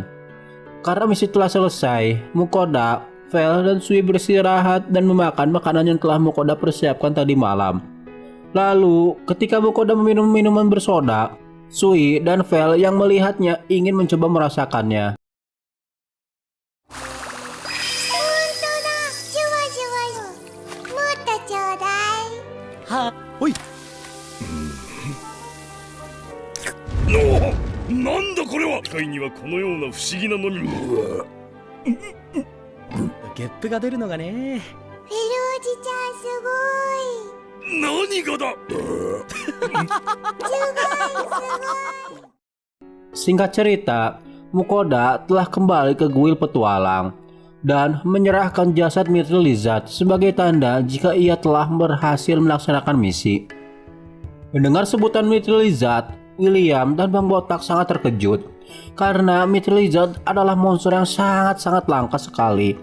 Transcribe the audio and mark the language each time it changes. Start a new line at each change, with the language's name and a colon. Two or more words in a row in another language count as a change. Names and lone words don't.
Indonesian: Karena misi telah selesai, Mukoda, Vel, dan Sui beristirahat dan memakan makanan yang telah Mukoda persiapkan tadi malam. Lalu, ketika Mukoda meminum minuman bersoda, Sui dan Vel yang melihatnya ingin mencoba merasakannya.
Japanese: Oi. なんだこれは！世界にはこのような不思議な飲み物。ゲップが出るのがね。フェルおじちゃんすごい。何がだ。
Indonesian: Singkat cerita, Mukoda telah kembali ke kuil petualang dan menyerahkan jasad Mithril Lizard sebagai tanda jika ia telah berhasil melaksanakan misi. Mendengar sebutan Mithril Lizard, William dan Bang Botak sangat terkejut karena Mithril Lizard adalah monster yang sangat-sangat langka sekali.